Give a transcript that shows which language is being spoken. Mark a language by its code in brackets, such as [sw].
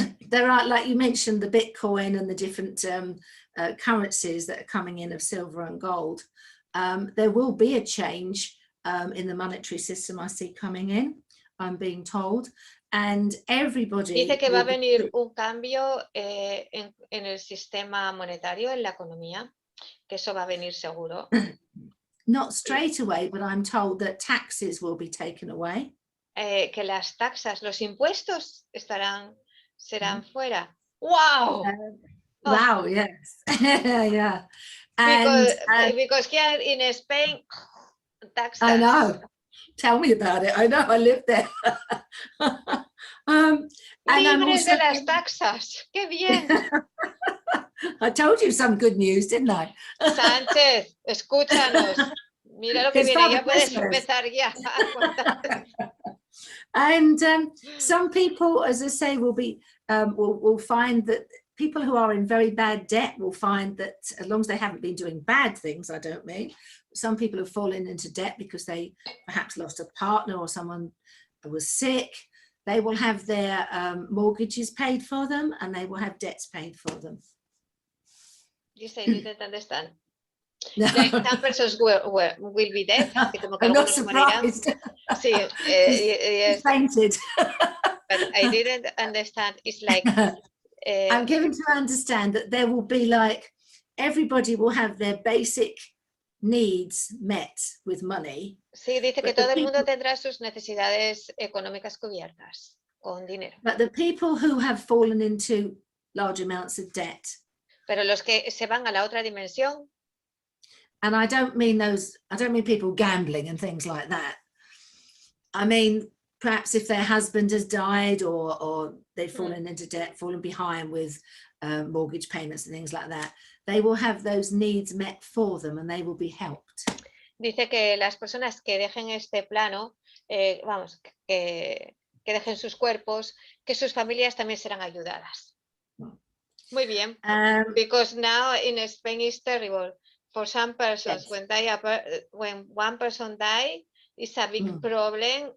[en] there are, like you mentioned, the Bitcoin and the different currencies that are coming in of silver and gold. There will be a change in the monetary system I see coming in, I'm being told, and everybody... [es] Dice que va a venir un cambio en el sistema monetario, en la economía, que eso va a venir seguro. [en] Not straight away, but I'm told that taxes will be taken away. [es] Que las taxas, los impuestos serán fuera. ¡Wow! [en] Wow, yes. Yeah. And, because here in Spain, taxes. I know. Tell me about it. I know, I live there. And I'm also... [es] de las taxas. ¡Qué bien! [en] I told you some good news, didn't I? [es] Sánchez, escúchanos. Mira lo que viene, ya puedes empezar ya. [en] And some people, as I say, will find that people who are in very bad debt will find that, as long as they haven't been doing bad things, I don't mean, some people have fallen into debt because they perhaps lost a partner or someone was sick. They will have their mortgages paid for them, and they will have debts paid for them. You say you didn't understand. No. Some persons will be dead. I'm not surprised. [es] Sí, [en] yes. Fainted. But I didn't understand. It's like... I'm given to understand that there will be, like, everybody will have their basic needs met with money. [es] Sí, dice que todo el mundo tendrá sus necesidades económicas cubiertas con dinero. [en] But the people who have fallen into large amounts of debt. [es] Pero los que se van a la otra dimensión. [en] And I don't mean people gambling and things like that. I mean, perhaps if their husband has died or they've fallen into debt, fallen behind with mortgage payments and things like that, they will have those needs met for them and they will be helped. [es] Dice que las personas que dejen este plano, que dejen sus cuerpos, que sus familias también serán ayudadas. Muy bien. [en] Because now in Spain is terrible. For some persons, yes. when one person dies, it's a big problem.